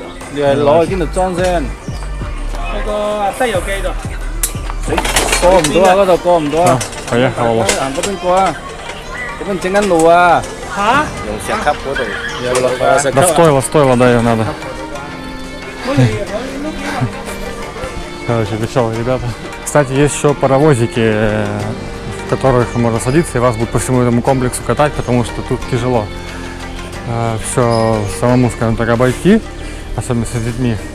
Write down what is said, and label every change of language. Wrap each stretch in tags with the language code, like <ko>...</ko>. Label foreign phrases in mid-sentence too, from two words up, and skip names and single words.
<yue>你係攞去邊度裝先？嗰個西遊記度。過唔到啊！嗰度過唔到啊！</yue> <ru>Поехала.</ru> <yue>行嗰邊過啊！嗰邊整緊路啊！嚇？用石級嗰度。有落啊！石級</yue> <ru>Да 啊！ стоило, да, ее надо. Короче, веселые ребята. Кстати, есть еще паровозики, в которых можно садиться, и вас будут по всему этому комплексу катать, потому что тут тяжело все самому, скажем так, обойти, особенно с детьми.</ru>